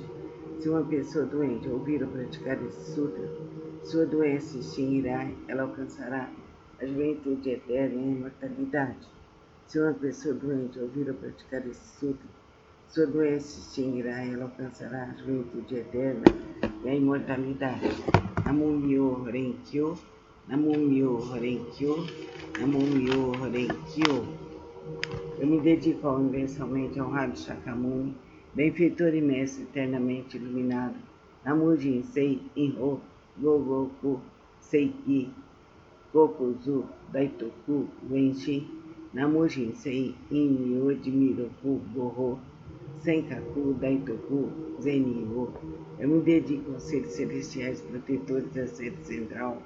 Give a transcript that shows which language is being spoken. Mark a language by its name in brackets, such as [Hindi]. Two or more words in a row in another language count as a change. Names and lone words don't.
[Portuguese] Se uma pessoa doente ouvir ou praticar esse sutra, sua doença se extinguirá e ela alcançará a juventude eterna e a imortalidade. Se uma pessoa doente ouvir ou praticar esse sutra, sua doença se extinguirá e ela alcançará a juventude eterna e a imortalidade. [Japanese] 南無妙法蓮華経、南無妙法蓮華経、南無妙法蓮華経. [Portuguese] Eu me dedico ao universalmente honrado Shakyamuni, benfeitor e mestre eternamente iluminado. Namo Jinsei Inho Gogoku Seiki Kokuzu Daitoku Wenshi. Namo Jinsei Inmyo Jimiroku Goho Senkaku Daitoku Zenio. Eu me dedico aos seres celestiais protetores da sede central.